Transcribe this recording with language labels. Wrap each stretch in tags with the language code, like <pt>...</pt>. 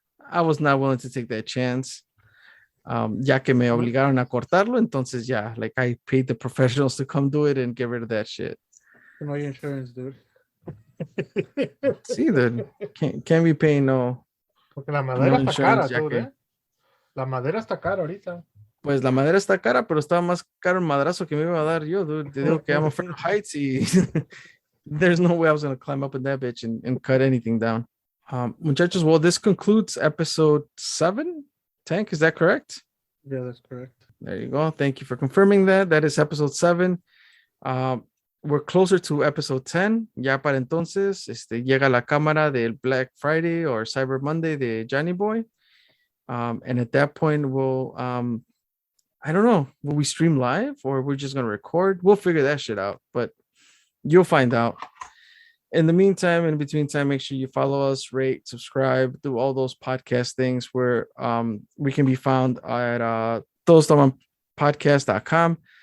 <en>I was not willing to take that chance.</en> <es>Ya que me obligaron a cortarlo, entonces ya,</es> <en>like, I paid the professionals to come do it and get rid of that shit.</en> <es>No hay insurance, dude.</es> <en>See, dude, can't be paying no.</en> <es>Porque la madera No está cara, insurance, ya</es> <en>dude,</en> <es>que- La madera está cara ahorita. Pues la madera está cara, pero estaba más caro el madrazo que me iba a dar yo, dude. Te digo que</es> <en>I'm afraid of heights y there's no way I was going to climb up in that bitch and cut anything down. Muchachos, well, this concludes episode 7. Tank, is that correct? Yeah, that's correct. There you go. Thank you for confirming that. That is episode 7. We're closer to episode 10.</en> <es>Ya para entonces, llega la cámara del Black Friday or Cyber Monday de Johnny Boy.</es> <en>And at that point, we'll, I don't know, will we stream live or we're just going to record? We'll figure that shit out, but you'll find out. In the meantime, in between time, make sure you follow us, rate, subscribe, do all those podcast things where we can be found at Todos Toman podcast.com.</en>